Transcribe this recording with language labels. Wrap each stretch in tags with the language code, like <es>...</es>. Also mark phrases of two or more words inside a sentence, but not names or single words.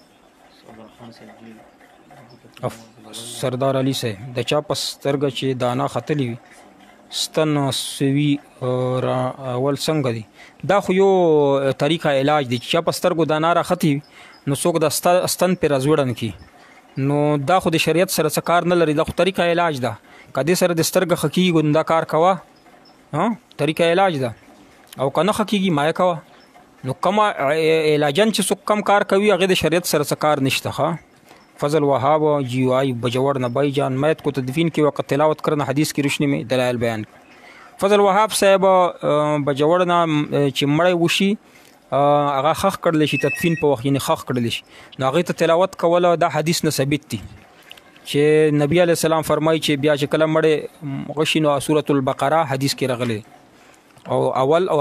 <ps>سردار علي صاحب د چا په سترګه چې دانا ختلی وي ستن سوي اول څنګه دی دا خو یو طریقه علاج دی چې چا په سترګو دانا راختي نو څوک د ستن پې راځوړن کی نو دا خو د شریعت سره څه کار نه لري دا خو طریقه علاج ده که دې سره د سترګه ښه کېږي نو دا کار کوه طریقه علاج ده او که نه ښه کېږي مایه کوه نو کومه علاجن چې څوک کم کار کوي هغې د شریعت سره څه کار نشته ښه فضل وهاب جی آئی بجوڑ نبائی جان</ps> <ur>میت کو تدفین کی وقت تلاوت کرنا حدیث کی روشنی میں دلائل بیان</ur> <ps>فضل وهاب صاحب بجوڑ نه چې مړی وشي هغه خخ کړلی شي تدفین په وخت یعنی خخ کړلی شي نو هغې ته تلاوت کوله دا حدیث نه ثابت دي چې نبی</ps> <ar>علیه السلام</ar> <ps>فرمایي چې بیا چې کله مړی غشي نو سورة البقره حدیث کې راغلی او اول او</ps>